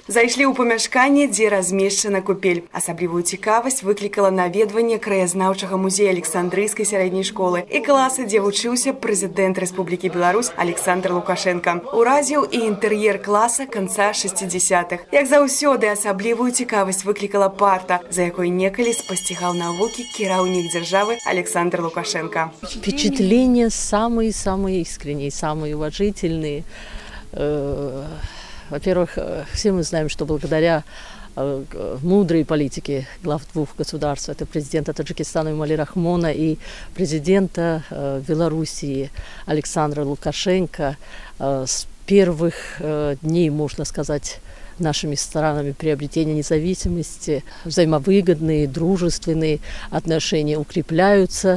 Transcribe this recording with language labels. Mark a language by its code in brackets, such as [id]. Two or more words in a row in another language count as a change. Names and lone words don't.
[be] Зайшлі ў памяшканне, дзе размешчана купель. Асаблівую цікавасць выклікала наведванне краязнаўчага музея Александрыйскай сярэдняй школы і класа, дзе вучыўся прэзідэнт Рэспублікі Беларусь Александр Лукашенко. Уразіў і інтэр'ер класа канца 60-х. Як заўсёды, асаблівую цікавасць выклікала парта, за якой некалі спасцігаў навукі кіраўнік дзяржавы Александр Лукашенко. [ru] Впечатления самые искренние, самые уважительные. Во-первых, все мы знаем, что благодаря мудрой политике глав двух государств, это президента Таджикистана Эмомали Рахмона и президента Белоруссии Александра Лукашенко, с первых дней, можно сказать, нашими странами приобретения независимости взаимовыгодные, дружественные отношения укрепляются.